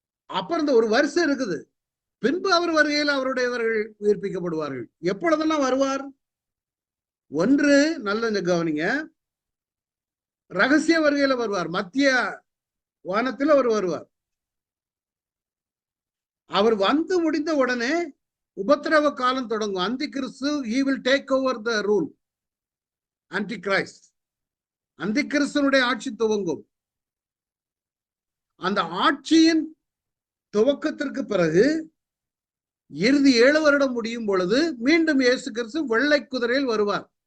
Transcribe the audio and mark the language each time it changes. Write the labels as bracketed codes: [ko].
[ta] அப்புறம் இந்த ஒரு வரிசை இருக்குது. பின்பு அவர் வருகையில் அவருடையவர்கள் உயிர்ப்பிக்கப்படுவார்கள். எப்பொழுதெல்லாம் வருவார்? ஒன்று, நல்ல கவனிங்க, ரகசிய வருகையில வருவார். மத்திய வானத்தில் அவர் வருவார். அவர் வந்து முடிந்த உடனே உபத்திரவ காலம் தொடங்கும். [en] அந்தி கிறிஸ்து, he will take over the rule. [ta] Anti Christ, அந்தி கிறிஸ்துனுடைய ஆட்சி துவங்கும். அந்த ஆட்சியின் துவக்கத்திற்கு பிறகு இறுதி 7 வருடம் முடியும் பொழுது மீண்டும் இயேசு கிறிஸ்து வெள்ளை குதிரையில் வருவார்.